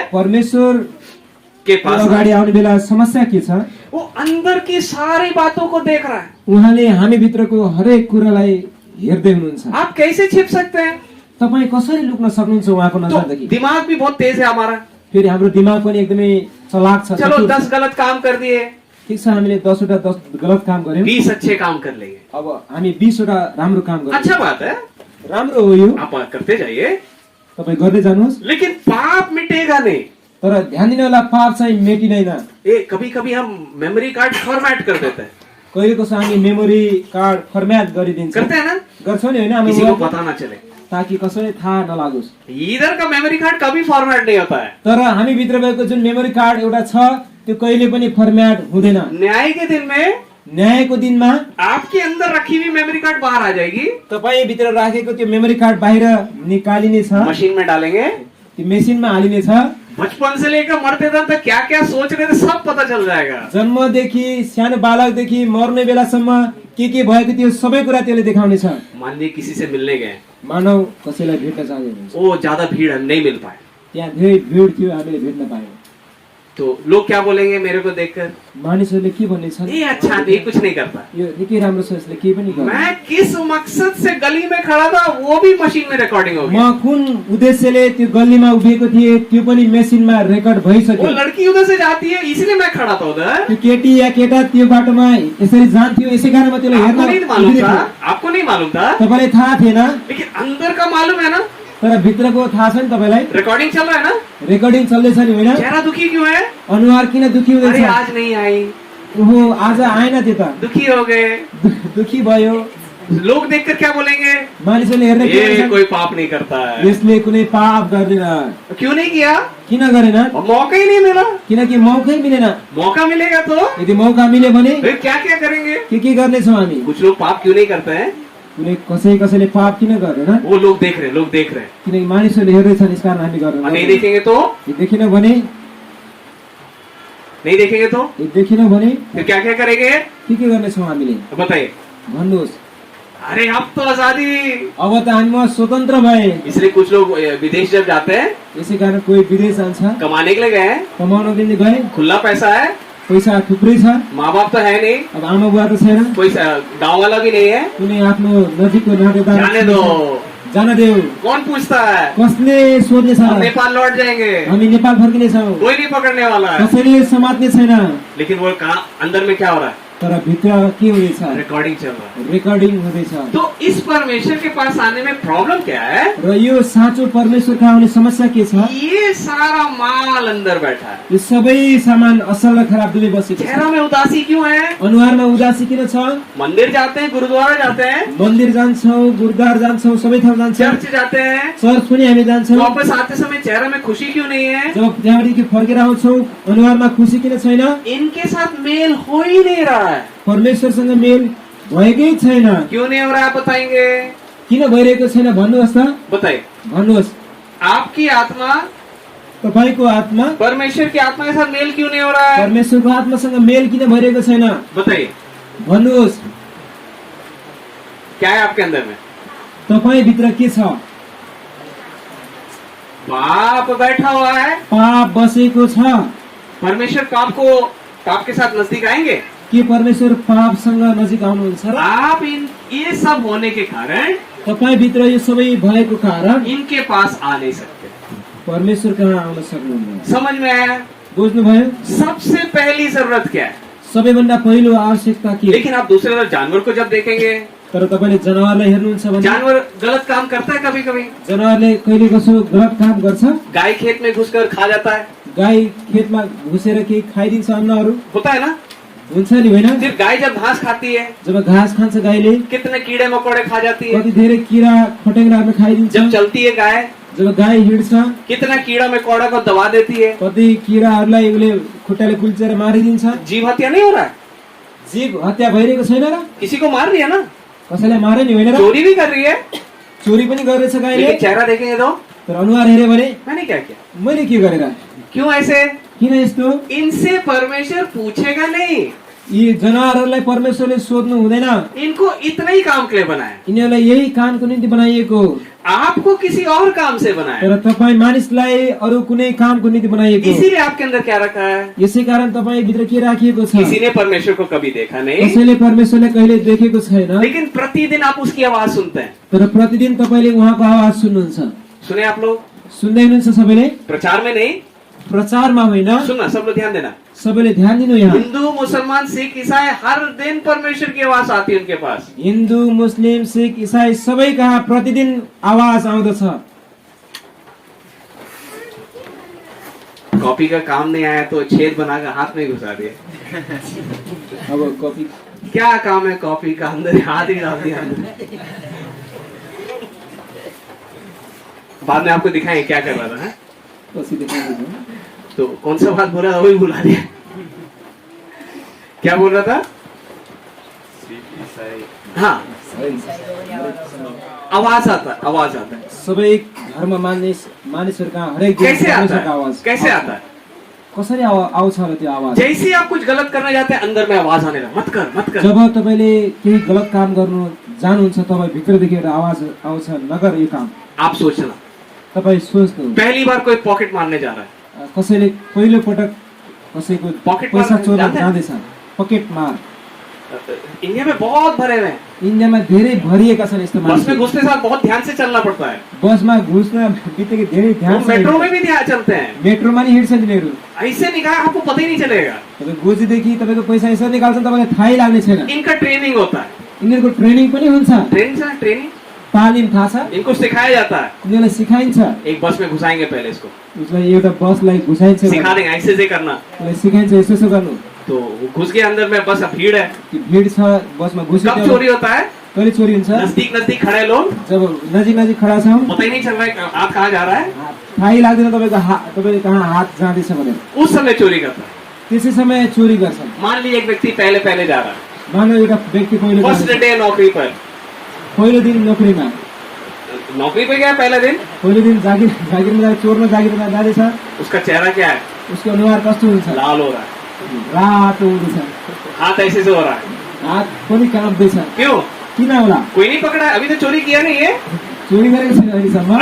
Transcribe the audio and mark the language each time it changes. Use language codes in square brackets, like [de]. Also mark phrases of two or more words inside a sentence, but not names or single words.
[hi] परमेश्वर के पास [ne] अगाडि आउने बेला समस्या के छ? [hi] वो अंदर की सारी बातों को देख रहा है। [ne] उहाँले हामी भित्रको हरेक कुरालाई हेर्दै हुनुहुन्छ। [hi] आप कैसे छिप सकते हैं? [ne] तपाईँ कसरी लुक्न सक्नुहुन्छ उहाँको [hi] तो [ne] नजरदेखि? [hi] दिमाग भी बहुत तेज है हमारा। [ne] फेरि हाम्रो दिमाग पनि एकदमै चलाक छ। [hi] चलो 10 गलत काम कर दिए, [ne] ठिक छ, हामीले 10 वटा 10 गलत काम गर्यौं, [hi] 20 अच्छे काम कर लेंगे। [ne] अब हामी 20 वटा राम्रो काम गर्यौं। [hi] अच्छा बात है, [ne] राम्रो हो यो, [hi] आप करते जाइए, [ne] तपाईँ गर्दै जानुहोस्। [hi] लेकिन पाप मिटेगा नहीं। [ne] तर ध्यान दिनु होला, पाप चाहिँ मेटिँदैन। [hi] कभी कभी हम [en] memory card format [hi] कर देते हैं। [ne] कहिलेको छ हामी [en] memory card [ne] फर्म्याट गरिदिन्छौँ। [hi] करते हैं ना? [ne] गर्छौँ नि, होइन? [hi] किसी को पता ना चले, [ne] ताकि कसैले थाहा नलागोस्। [hi] इधर का [en] memory card [hi] कभी फॉर्मेट नहीं होता है। [ne] तर हामी भित्र भएको जुन [en] memory card [ne] एउटा छ त्यो कहिले पनि फर्म्याट हुँदैन। [hi] न्याय के दिन में [ne] न्यायको दिनमा [hi] आपके अंदर रखी हुई [en] memory card [hi] बाहर आ जाएगी। [ne] तपाईँ भित्र राखेको त्यो [en] memory card [ne] बाहिर निकालिनेछ, [hi] मशीन में डालेंगे, [ne] त्यो मेसिनमा हालिनेछ। [hi] बचपन से लेकर मरते दम तक क्या क्या सोच रहे थे सब पता चल जाएगा। [ne] जन्मदेखि सानो बालकदेखि मर्ने बेलासम्म के भएको थियो सबै कुरा त्यसले देखाउनेछ। [hi] मान लीजिए किसी से मिलने गए, [ne] मानव कसैलाई भेट्न चाहँदैन, [hi] वो ज्यादा भीड़ हम नहीं मिल पाए, [ne] त्यहाँ धेरै भिड थियो, हामीले भेट्न पायौँ। [hi] तो लोग क्या बोलेंगे मेरे को देखकर? [ne] मानिसहरूले के भन्नेछन्? [hi] ये अच्छा नहीं, कुछ नहीं करता। [ne] यो निकै राम्रो छ, यसले केही पनि गर्दैन। [hi] मैं किस मकसद से गली में खड़ा था वो भी मशीन में रिकॉर्डिंग हो गया। [ne] म कुन उद्देश्यले त्यो गल्लीमा उभिएको थिएँ त्यो पनि मेसिनमा रेकर्ड [hi] वो [ne] भइसक्यो। [hi] लड़की उधर से जाती है इसलिए मैं खड़ा था उधर। [ne] त्यो केटी या केटा त्यो बाटोमा यसरी जान्थ्यो, यसै कारण म त्यसलाई [hi] आपको नहीं [ne] हेर्न [hi] मालूम [ne] उभिएको [hi] था, [ne] थिएँ। [hi] आपको नहीं मालूम था, [ne] तपाईँलाई थाहा थिएन, [hi] लेकिन अंदर का मालूम है ना। [ne] तर भित्रको थाहा छ नि तपाईँलाई। [hi] रिकॉर्डिंग चल रहा है ना। [ne] रेकर्डिङ चल्दैछ नि, होइन? [hi] चेहरा दुखी क्यों है? [ne] अनुहार किन दुखी [hi] अरे [ne] हुँदैछ? [hi] आज नहीं आई, [ne] ओहो आज आएन त्यो त, [hi] दुखी हो गए। [ne] दुखी भयो। [hi] लोग देखकर क्या बोलेंगे? [ne] मानिसहरूले हेर्ने के [hi] ये [ne] भन्छन्? [hi] कोई पाप नहीं करता है। [ne] यसले कुनै पाप गर्दैन। [hi] क्यों नहीं किया? [ne] किन गरेन? [hi] और मौका ही नहीं मिला। [ne] किनकि मौकै मिलेन। [hi] मौका मिलेगा तो [ne] यदि मौका मिल्यो भने [hi] फिर क्या क्या करेंगे? [ne] के गर्नेछौँ हामी? [hi] कुछ लोग पाप क्यों नहीं करते हैं? [ne] कुनै कसैले पाप किन गर्दैन? [hi] वो लोग देख रहे हैं, लोग देख रहे हैं। [ne] किनकि मानिसहरूले हेर्दैछन्, यस कारण हामी [hi] और नहीं [ne] गर्दैनौँ। [hi] देखेंगे तो [ne] देखिन भने [hi] नहीं देखेंगे तो [ne] देखिन भने [hi] फिर क्या क्या करेंगे? [ne] के गर्नेछौँ हामीले? [hi] बताइए। [ne] भन्नुहोस्। [hi] अरे अब तो आजादी, [ne] अब त हामी स्वतन्त्र भए। [hi] इसलिए कुछ लोग विदेश जब जाते हैं [ne] यसै कारण कोही विदेश जान्छ, [hi] कमाने के लिए गए हैं, [ne] कमाउनको निम्ति गए, [hi] खुला पैसा है, [ne] पैसा थुप्रै छ, [hi] माँ बाप तो है नहीं, [ne] अब आमा बुवा त छैन, [hi] कोई गाँव वाला भी नहीं है, [ne] कुनै आफ्नो नजिकको नातेदार [hi] जाने दो। [ne] जान देऊ। [hi] कौन पूछता है? [ne] कसले सोध्नेछ? [hi] हम नेपाल लौट जाएंगे, [ne] हामी नेपाल फर्किनेछौँ, [hi] कोई नहीं पकड़ने वाला है। [ne] कसैले समात्ने छैन। [hi] लेकिन वो कहाँ अंदर में क्या हो रहा है? [ne] तर भित्र के हुँदैछ? [hi] रिकॉर्डिंग चल रहा है। [ne] रेकर्डिङ हुँदैछ। [hi] तो इस परमेश्वर के पास आने में प्रॉब्लम क्या है? [ne] र यो साँचो परमेश्वरका आउने समस्या के छ? [hi] ये सारा माल अंदर बैठा है। [ne] यो सबै सामान असल र खराब दुवै बसेको छ। [hi] चेहरा में उदासी क्यों है? [ne] अनुहारमा उदासी किन छ? [hi] मंदिर जाते हैं, गुरुद्वारा जाते हैं, [ne] मन्दिर जान्छौँ, गुरुद्वार जान्छौँ, सबै ठाउँ जान्छौँ, [hi] चर्च जाते हैं, [ne] चर्च पनि हामी जान्छौँ। [hi] वापस आते समय चेहरा में खुशी क्यों नहीं है? [ne] जब त्यहाँदेखि फर्केर आउँछौँ अनुहारमा खुसी किन छैन? [hi] इनके साथ मेल हो ही नहीं रहा है। [ne] परमेश्वरसँग मेल भएकै छैन। [hi] क्यों नहीं हो रहा है? बताएंगे। [ne] किन भइरहेको छैन भन्नुहोस् त? [hi] बताइए। [ne] भन्नुहोस्। [hi] आपकी आत्मा [ne] तपाईको आत्मा [hi] परमेश्वर की आत्मा के साथ मेल क्यों नहीं हो रहा है? [ne] परमेश्वरको आत्मासँग मेल किन भइरहेको छैन? [hi] बताइए। [ne] भन्नुहोस्। [hi] क्या है आपके अंदर में? [ne] तपाई भित्र के छ? [hi] पाप बैठा हुआ है। [ne] पाप बसेको छ। [hi] परमेश्वर पाप के साथ नजदीक आएंगे? [ne] के परमेश्वर पापसँग नजिक आउनुहुन्छ र? [hi] आप ये सब होने के कारण [ne] तपाई भित्र यो सबै भएको कारण [hi] इनके पास आ नहीं सकते। [ne] परमेश्वर कहाँ आउन सक्नुहुन्न। [hi] समझ में आया? [ne] बुझ्नुभयो? [hi] सबसे पहली जरूरत क्या है? [ne] सबैभन्दा पहिलो आवश्यकता के? [hi] लेकिन आप दूसरे तरफ जानवर को जब देखेंगे, [ne] तर तपाईले जनावरलाई हेर्नुहुन्छ भने [hi] जानवर गलत काम करता है कभी कभी। [ne] जनावरले कहिले कसो गलत काम गर्छ। [hi] गाय खेत में घुसकर खा जाता है। [ne] गाई खेतमा घुसेर केही खाइदिन्छ अन्नहरू, [hi] होता है ना? [ne] हुन्छ नि होइन? [hi] फिर गाय जब घास खाती है, [ne] जब घास खान्छ गाईले [hi] कितने कीड़े मकोड़े खा जाती है। [ne] कति धेरै किरा फटेङ्ग्राहरू खाइदिन्छ। [hi] जब चलती है गाय, [ne] जब गाई हिँड्छ [hi] कितना कीड़ा मकोड़ा को दबा देती है। [ne] कति किराहरूलाई उसले खुट्टाले कुल्चेर मारिदिन्छ। [hi] जीव हत्या नहीं हो रहा है? [ne] जीव हत्या भइरहेको छैन र? [hi] किसी को मार रही है ना? [ne] कसैलाई मारे नि होइन र? [hi] चोरी भी कर रही है, [ne] चोरी पनि गरेछ गाईले, [hi] लेकिन चेहरा देखेंगे तो [ne] तर अनुहार हेऱ्यो भने [hi] मैंने क्या किया, [ne] मैले के गरेर, [hi] क्यों ऐसे? [ne] किन यस्तो? [hi] इनसे परमेश्वर पूछेगा नहीं, [ne] यी जनावरहरूलाई परमेश्वरले सोध्नु हुँदैन, [hi] इनको इतना ही काम के लिए बनाया, [ne] यिनीहरूलाई यही कामको निम्ति बनाइएको, [hi] आपको किसी और काम से बनाया। [ne] तर तपाईँ मानिसलाई अरू कुनै कामको निम्ति बनाइएको। [hi] इसीलिए आपके अंदर क्या रखा है? [ne] यसै कारण तपाईँ भित्र के राखिएको छ? [hi] किसी ने परमेश्वर को कभी देखा नहीं, [ne] कसैले परमेश्वरलाई कहिले देखेको छैन, [hi] लेकिन प्रतिदिन आप उसकी आवाज सुनते हैं। [ne] तर प्रतिदिन तपाईले उहाँको आवाज सुन्नुहुन्छ। [hi] सुने आप लोग? [ne] सुन्दै हुनुहुन्छ सबैले? [hi] प्रचार में नहीं, [ne] प्रचारमा होइन, [hi] सुनना, सब लोग ध्यान देना। [ne] सबैले ध्यान दिनु। यहाँ [hi] हिंदू, मुसलमान, सिख, ईसाई, हर दिन परमेश्वर की आवाज आती है उनके पास। [ne] हिन्दू, मुस्लिम, सिख, इसाई सबै कहाँ प्रतिदिन आवाज आउँदछ। [hi] कॉपी का काम नहीं आया तो छेद बनाकर हाथ में घुसा दिए। [ne] अब कपी [hi] क्या काम है कॉपी का, अंदर हाथ ही डाल दिया अंदर। बाद में आपको दिखाएं क्या कर रहा था, है? [ne] पछि देखाउँछु। [hi] तो कौन सा बात बोला वही बुला दिया। क्या बोल रहा था? हाँ, आवाज आता है। [ne] सबै घरमा मानिसहरू कहाँ हरेक दिन [hi] कैसे आता [ne] परमेश्वरको [hi] है? [ne] आवाज [hi] कैसे आता है? [ne] कसरी आउँछ र त्यो आवाज? [hi] जैसे ही आप कुछ गलत करने जाते हैं अंदर में आवाज आने लगा, मत कर मत कर। [ne] जब तपाईले केही गलत काम गर्नु जानुहुन्छ, तपाईँ भित्रदेखि एउटा आवाज आउँछ, नगर यो काम। [hi] आप सोचना, [ne] तपाईँ सोच्नु, [hi] पहली बार कोई पॉकेट मारने जा रहा है, [ne] कसैले पहिलो पटक कसैको [hi] पकेट [ne] पैसा [hi] मार [ne] चोर्न जान्दैन? जाँदैछ, पकेट मार। [hi] इंडिया में बहुत भरे हुए हैं। [ne] इन्डियामा धेरै भरिएका छन् यस्तो [hi] बस में [ne] मानिसहरू। [hi] घुसते साथ बहुत ध्यान से चलना पड़ता है। [ne] बसमा घुस्न बित्तिकै धेरै ध्यान [hi] वो मेट्रो में भी ध्यान चलते हैं, [ne] मेट्रोमा नि हिँड्छन् तिनीहरू। [hi] ऐसे निकाल आपको पता ही नहीं चलेगा। [ne] तपाईँ गोजीदेखि तपाईँको पैसा यसरी निकाल्छन्, तपाईँलाई थाहै लाग्ने छैन। [hi] इनका ट्रेनिंग होता है, [ne] यिनीहरूको ट्रेनिङ पनि हुन्छ, [hi] ट्रेनिंग [ne] तालिम थाहा छ, [hi] इनको सिखाया जाता है। [ne] यिनीहरूलाई सिकाइन्छ। [hi] एक बस में घुसाएंगे पहले इसको, [ne] उसलाई एउटा बसलाई घुसाइन्छ, [hi] सिखा देंगे ऐसे से करना। [ne] उसलाई सिकाइन्छ यसो यसो गर्नु। [hi] तो वो घुस के अंदर में बस अब भीड़ है। [ne] त्यो भिड छ बसमा घुस्यो, [hi] कब चोरी होता है? [ne] कहिले चोरी हुन्छ? [hi] नजदीक खड़े लोग, [ne] जब नजिक नजिक खडा छौँ, [hi] पता ही नहीं चल रहा है हाथ कहाँ जा रहा है, [ne] थाहै लाग्दैन तपाईँले कहाँ हात जाँदैछ भनेर। [hi] उस समय चोरी करता है। [ne] त्यसै समय चोरी गर्छन्। [hi] मान लीजिए एक व्यक्ति पहले जा रहा है, [ne] मानव एउटा व्यक्ति पहिलो [en] first day [hi] नौकरी पर, [ne] पहिलो दिन नोकरीमा, [hi] नौकरी पे गया पहला दिन, [ne] पहिलो दिन जागिरमा चोर्न जागिरमा जाँदैछ, [hi] उसका चेहरा क्या है? [ne] उसको अनुहार कस्तो हुन्छ? [hi] लाल हो रहा है, [ne] रातो हुँदैछ, [hi] हाथ ऐसे से हो रहा है। [ne] हात पनि काँप्दैछ। [hi] क्यों? [ne] किन होला? [hi] कोई नहीं पकड़ा, अभी तो चोरी किया नहीं है, [ne] चोरी गरेको छैन अहिलेसम्म,